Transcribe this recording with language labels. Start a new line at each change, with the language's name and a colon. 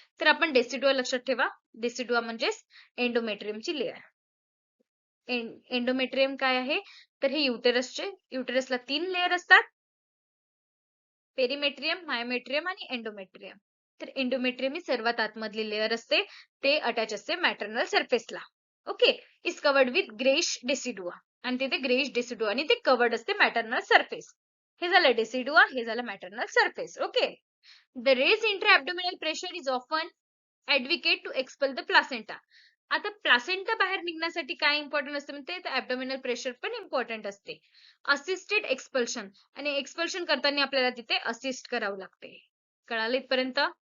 Marathi: तर आपण डेसिडुआ लक्षात ठेवा. डेसिडुआ म्हणजेच एंडोमेट्रियमची लेयर. एंडोमेट्रियम काय आहे? तर हे युटेरसला 3 लेयर असतात. पेरिमेट्रियम, मायोमेट्रियम आणि एंडोमेट्रियम. तर एंडोमेट्रियम ही सर्वात आतमधली लेयर असते. ते अटॅच असते maternal सरफेसला. Okay.
English: Is covered with greyish decidua.
Marathi: आणि तिथे ग्रेइश डेसिडुआ आणि ते कवर्ड असते मॅटर्नल सरफेस. हे झालं डेसिडुआ, हे झालं maternal surface. Okay.
English: The raised intra-abdominal pressure is often advocate to expel the placenta.
Marathi: आता प्लासेंटा बाहेर निघण्यासाठी काय इम्पॉर्टंट असते म्हणते ऍब्डोमिनल प्रेशर पण इम्पॉर्टंट असते. असिस्टेड एक्सपल्शन आणि एक्सपल्शन करताना आपल्याला तिथे असिस्ट करावं लागते. कळालं इथपर्यंत?